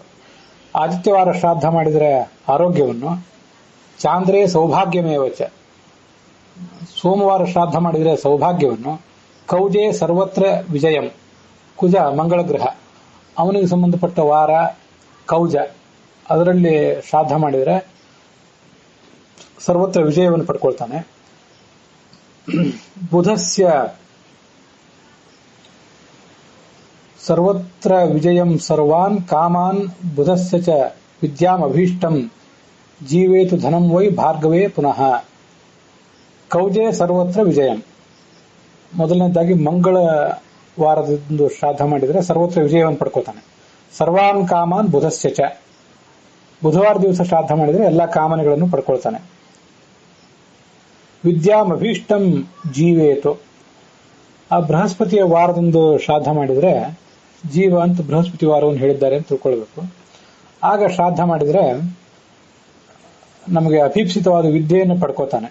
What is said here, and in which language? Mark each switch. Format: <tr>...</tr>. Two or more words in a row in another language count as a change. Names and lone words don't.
<kn>ಆದಿತ್ಯವಾರ ಶ್ರಾದ್ದ ಮಾಡಿದರೆ ಆರೋಗ್ಯವನ್ನು,</kn> <sa>ಚಾಂದ್ರೇ ಸೌಭಾಗ್ಯಮೇವಚ,</sa> <kn>ಸೋಮವಾರ ಶ್ರಾದ್ದ ಮಾಡಿದರೆ ಸೌಭಾಗ್ಯವನ್ನು,</kn> <sa>ಕೌಜೆ ಸರ್ವತ್ರ ವಿಜಯಂ,</sa> <kn>ಕುಜ ಮಂಗಳ ಗ್ರಹ, ಅವನಿಗೆ ಸಂಬಂಧಪಟ್ಟ ವಾರ ಕೌಜ, ಅದರಲ್ಲಿ ಶ್ರಾದ್ದ ಮಾಡಿದರೆ ಸರ್ವತ್ರ ವಿಜಯವನ್ನು ಪಡ್ಕೊಳ್ತಾನೆ.</kn> <sa>ಬುಧಸ್ಯ ಸರ್ವತ್ರ ವಿಜಯಂ ಸರ್ವಾನ್ ಕಾಮಾನ್ ಬುಧಸ್ಯ ಚ ವಿದ್ಯಾಂ ಅಭೀಷ್ಟಂ ಜೀವೇತು ಧನಂ ವೈ ಭಾರ್ಗವೇ ಪುನಃ. ಕೌಜೆ ಸರ್ವತ್ರ ವಿಜಯಂ,</sa> <kn>ಮೊದಲನೇದಾಗಿ ಮಂಗಳ ವಾರದಂದು ಶ್ರಾದ್ದ ಮಾಡಿದರೆ ಸರ್ವತ್ರ ವಿಜಯವನ್ನು ಪಡ್ಕೋತಾನೆ.</kn> <sa>ಸರ್ವಾನ್ ಕಾಮಾನ್ ಬುಧಸ್ಯ ಚ,</sa> <kn>ಬುಧವಾರ ದಿವಸ ಶ್ರಾದ್ದ ಮಾಡಿದರೆ ಎಲ್ಲಾ ಕಾಮನೆಗಳನ್ನು ಪಡ್ಕೊಳ್ತಾನೆ.</kn> <sa>ವಿದ್ಯಾಮಭೀಷ್ಟಂ ಜೀವೇತು,</sa> <kn>ಆ ಬೃಹಸ್ಪತಿಯ ವಾರದಂದು ಶ್ರಾದ್ದ ಮಾಡಿದರೆ ಜೀವ ಅಂತ ಬೃಹಸ್ಪತಿ ವಾರವನ್ನು ಹೇಳಿದ್ದಾರೆ ಅಂತ ತಿಳ್ಕೊಳ್ಬೇಕು. ಆಗ ಶ್ರಾದ್ದ ಮಾಡಿದ್ರೆ ನಮಗೆ ಅಪೀಪ್ಸಿತವಾದ ವಿದ್ಯೆಯನ್ನು ಪಡ್ಕೋತಾನೆ.</kn>